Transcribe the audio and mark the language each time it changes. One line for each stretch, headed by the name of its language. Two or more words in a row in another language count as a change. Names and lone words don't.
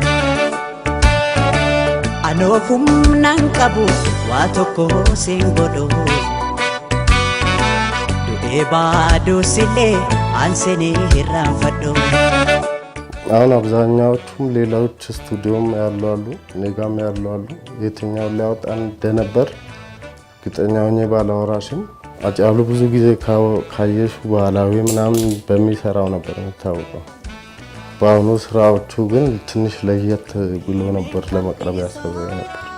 Oromo: anoo humnaan qabu waa tokko siin godhu du'ee baaduu sillee aanseenee hirraanfadhu
Amharic: አሁን አብዛኛዎቹም ሌላዎች ስቱዲዮም ያሉ አሉ፣ ኔጋም ያሉ አሉ። የትኛው ሊያወጣን እንደነበር ግጠኛ ሆኜ ባላወራሽም አጫሉ ብዙ ጊዜ ካየሽ ባህላዊ ምናምን በሚሰራው ነበር የሚታወቀው። በአሁኑ ስራዎቹ ግን ትንሽ ለየት ብሎ ነበር ለመቅረብ ያሰበው ነበር።